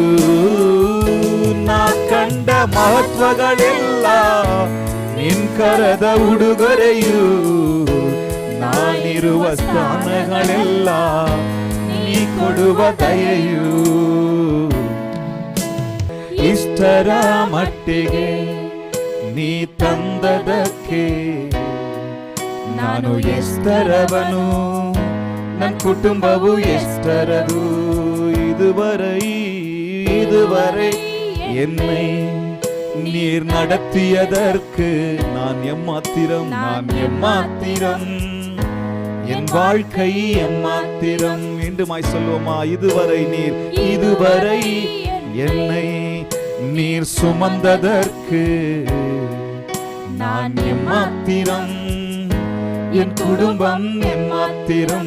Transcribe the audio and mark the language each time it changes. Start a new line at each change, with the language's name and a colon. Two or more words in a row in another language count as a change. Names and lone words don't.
Kannada: ನಾ ಕಂಡ ಮಹತ್ವಗಳೆಲ್ಲ ನಿನ್ ಕರದ ಉಡುಗೊರೆಯು, ನಾನಿರುವ ಸ್ಥಾನಗಳೆಲ್ಲ ನೀ ಕೊಡುವ ದಯೆಯು. ಇಷ್ಟರ ಮಟ್ಟಿಗೆ ನೀ ತಂದದಕ್ಕೆ ನಾನು ಎಷ್ಟರವನು, ನನ್ನ ಕುಟುಂಬವು ಎಷ್ಟರದು.
Tamil: இதுவரை என்னை நீர் நடத்தியதற்கு நான் எம்மாத்திரம், நான் எம்மாத்திரம், என் வாழ்க்கை எம்மாத்திரம். மீண்டுமாய் சொல்லுவோமா? இதுவரை என்னை நீர் சுமந்ததற்கு நான் எம்மாத்திரம், என் குடும்பம் எம்மாத்திரம்.